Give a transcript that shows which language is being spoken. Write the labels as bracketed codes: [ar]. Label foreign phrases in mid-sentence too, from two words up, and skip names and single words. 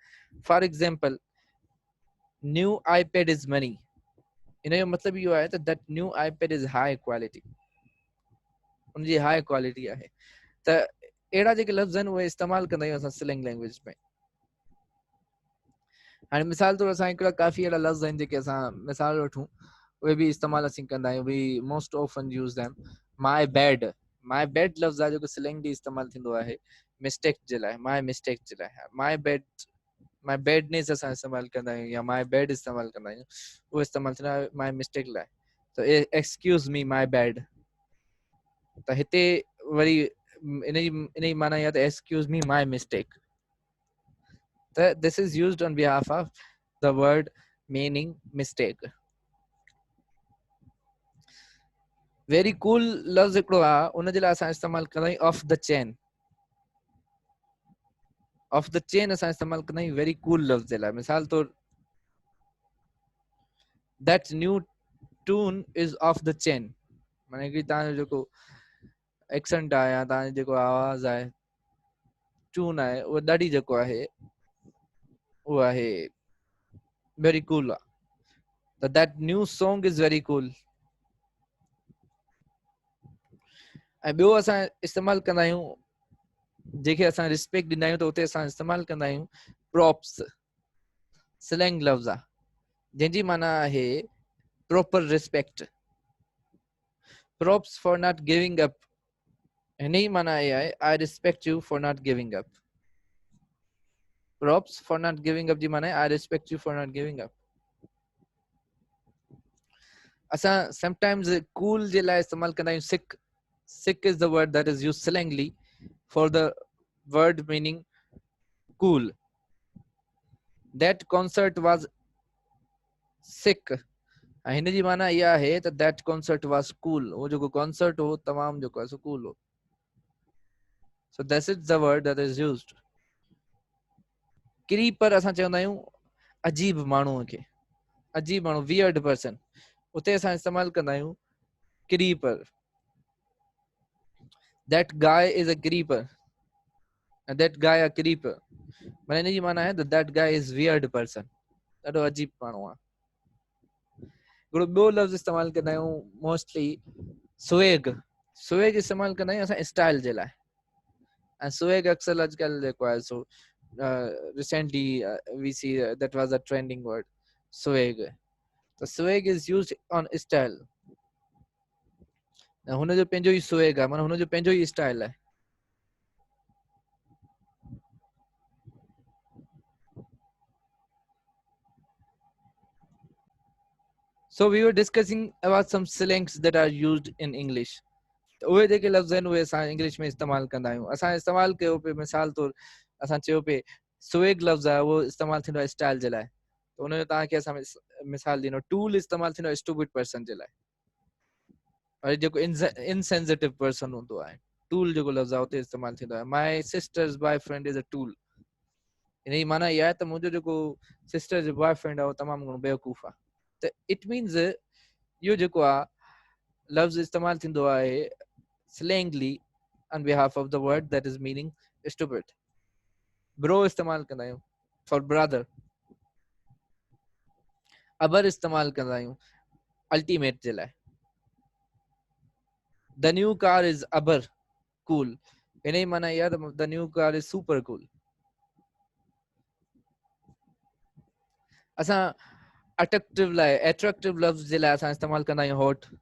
[en] For example, new iPad is money. [sd] इन जो मतलब इहो आहे त [en] that new iPad is high quality. [sd] उनजी [en] high quality [sd] आहे. त अहिड़ा जेके लफ़्ज़ आहिनि उहे इस्तेमाल कंदा आहियूं असां [en] slang language [sd] में. हाणे मिसाल तौर असां हिकिड़ा काफ़ी अहिड़ा लफ़्ज़ आहिनि जेके असां मिसाल वठूं उहे बि इस्तेमाल असीं कंदा आहियूं. [en] We most often use them. My bad. My bad [sd] लफ़्ज़ आहे जेको slang बि इस्तेमाल थींदो आहे mistake जे लाइ. [en] My mistake [sd] जे लाइ. [en] My bad. My badness [sd] असां इस्तेमाल कंदा आहियूं या [en] my bad [sd] इस्तेमाल कंदा आहियूं. उहो इस्तेमाल थींदो आहे [en] my mistake [sd] लाइ. त [en] excuse me my bad. [sd] त हिते वरी इन जी माना इहा त [en] excuse me my mistake. त this is used on behalf of the word meaning mistake. Very cool [sd] लफ्ज़ हिकिड़ो आहे उन जे लाइ असां इस्तेमाल कंदा आहियूं [en] off the chain. Off the chain [sd] असां इस्तेमाल कंदा आहियूं [en] very cool [sd] लफ्ज़ जे लाइ. मिसाल तौर, [en] that new tune is off the chain. [sd] माने कि तव्हांजो जेको एक्सेंट आहे या तव्हांजो जेको आवाज़ आहे ट्यून आहे उहो ॾाढी जेको आहे उहो आहे [en] very cool [sd] आहे. [en] त that new song is very cool. [sd] ऐं ॿियो असां इस्तेमाल कंदा आहियूं जेके असां रिस्पेक्ट ॾींदा आहियूं त उते असां इस्तेमाल कंदा आहियूं props. स्लैंग लफ़्ज़ आहे जंहिंजी माना आहे [en] proper respect. Props for not giving up. [sd] हिन जी माना आहे [en] I respect you for not giving up. Props for not giving up [sd] जी माना [en] I respect you for not giving up. [sd] असां sometimes cool जे लाइ इस्तेमाल कंदा आहियूं sick. [en] Sick is the word that is used slangly for the word meaning cool. That concert was sick. [sd] हिन जी माना इहा आहे त [en] that concert was cool. [sd] वो जेको concert हो तमामु जेको आहे सो cool हो. [en] So this is the word that is used. [sd] creeper असां चवंदा आहियूं अजीब माण्हूअ खे. अजीब माण्हू [en] weird person. [sd] उते असां इस्तेमाल कंदा आहियूं creeper. [en] That guy is a creeper. And that guy a creeper. [sd] माने हिन जी माना आहे त [en] that guy is weird person. [sd] ॾाढो अजीब माण्हू आहे. हिकिड़ो ॿियो लफ़्ज़ इस्तेमाल कंदा आहियूं मोस्टली swag. swag इस्तेमाल कंदा आहियूं असां स्टाइल जे लाइ ऐं swag अक्सर अॼुकल्ह जेको आहे सो [en] recently we see that was a trending word swag. The swag is used on style. [sd] हुनजो पंहिंजो ई swag आहे, माना हुनजो पंहिंजो ई स्टाइल आहे. [en] So we were discussing about some slangs that are used in English. [sd] उहे जेके लफ़्ज़ आहिनि उहे असां इंग्लिश में इस्तेमालु कंदा आहियूं. असां इस्तेमालु कयो पे मिसाल तौरु असां चयो पे swag लफ़्ज़ आहे उहो इस्तेमालु थींदो आहे स्टाइल जे लाइ. त उनजो तव्हांखे असां मिसाल ॾिनो. टूल इस्तेमालु थींदो आहे [en] stupid person [sd] जे लाइ. और जेको [en] insensitive person [sd] हूंदो आहे टूल जेको लफ़्ज़ आहे उते इस्तेमालु थींदो आहे. [en] My sister's boyfriend is a tool. [sd] इन जी माना इहा आहे त मुंहिंजो जेको सिस्टर जो बॉयफ्रेंड आहे उहो तमामु घणो बेवकूफ़ आहे. [en] त it means [sd] इहो जेको आहे लफ़्ज़ इस्तेमालु थींदो आहे [en] slangly on behalf of the word that is meaning stupid. [sd] Bro इस्तेमालु कंदा आहियूं [en] for brother. [sd] अबर इस्तेमालु कंदा आहियूं ultimate जे लाइ. [en] The new car is अबर cool. [sd] इन जी माना इहा त [en] the new car is super cool. [sd] असां attractive लफ़्ज़ जे लाइ असां इस्तेमालु कंदा आहियूं hot.